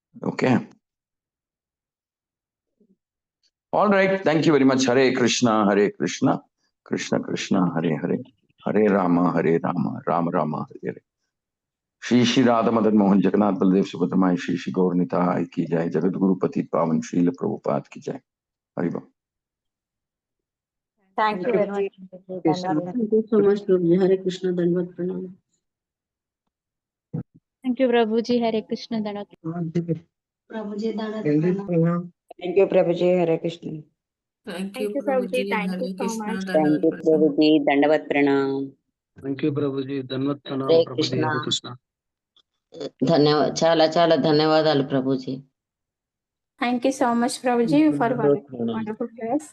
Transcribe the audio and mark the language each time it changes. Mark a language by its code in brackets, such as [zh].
[en] Okay, all right, thank you very much. [sa] Hare Krishna Krishna Krishna Hare Hare, Hare Ram Ram Ram Hare Hare. [hi] Shri Shri Radha Madan Mohan Jagannath Baldev Subhadra माई श्री श्री गौर निताय की जय. जगत गुरु पति पावन श्रील प्रभुपाद की जय. हरि बोल. [en] Thank you very much. Thank you so much, Prabhuji. Hare Krishna, Dandavat Pranam. Thank you, Prabhuji. Hare Krishna, Dandavat. Prabhuji, Dandavat Pranam. Thank you, Prabhuji. Hare Krishna. Thank you, Prabhuji. Thank you so much. Thank you, Prabhuji. Dandavat Pranam. Thank you, Prabhuji. Dandavat Pranam. Hare Prabhuji, Krishna. Hare Krishna. [te] ధన్యవాదాలు, చాలా చాలా ధన్యవాదాలు Prabhuji. [en] Thank you so much, Prabhuji, for wonderful prayers.